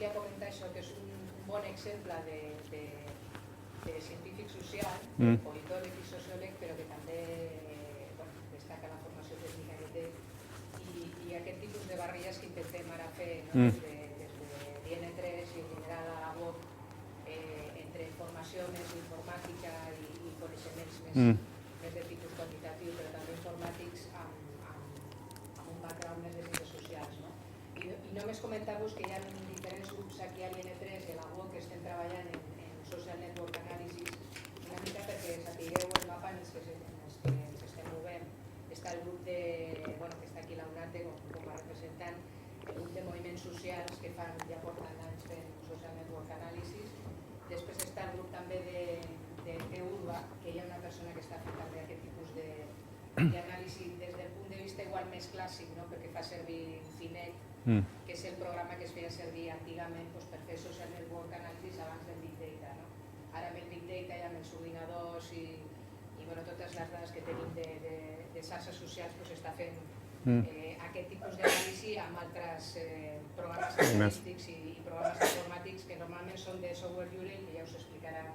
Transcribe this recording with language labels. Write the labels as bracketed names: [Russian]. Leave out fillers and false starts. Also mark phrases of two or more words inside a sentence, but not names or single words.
[Catalan] volia comentar això, que és un bon exemple de científic social, politòleg i sociòleg, però que també destaca la formació tècnica que té, i aquest tipus de barreres que intentem ara fer, no?, des de l'IN3 i en general a la UOC, entre formació més informàtica i coneixements més de tipus quantitatiu, però també informàtics amb un background més de ciències socials, no? I només comentar-vos que hi ha diferents grups aquí a l'IN3 i a la UOC que estem treballant en [English] social network analysis, [Catalan] una mica perquè sapigueu el mapa en els que ens estem movent. Està el grup que està aquí l'UNATE com a representant, el grup de moviments socials que ja porten anys fent [English] social network analysis. [Catalan] Després està el grup també d'URBA, que hi ha una persona que està fent també aquest tipus d'anàlisi des del punt de vista igual més clàssic, no?, perquè fa servir Finec, que és el programa que es feia servir antigament per fer [English] social network analysis [Catalan] abans del [English] Big Data, [Catalan] no? Ara amb el [English] Big Data [Catalan] i amb els ordinadors i totes les dades que tenim de xarxes socials s'està fent aquest tipus d'anàlisi amb altres programes estadístics i programes informàtics que normalment són de software lliure i que ja us explicaran.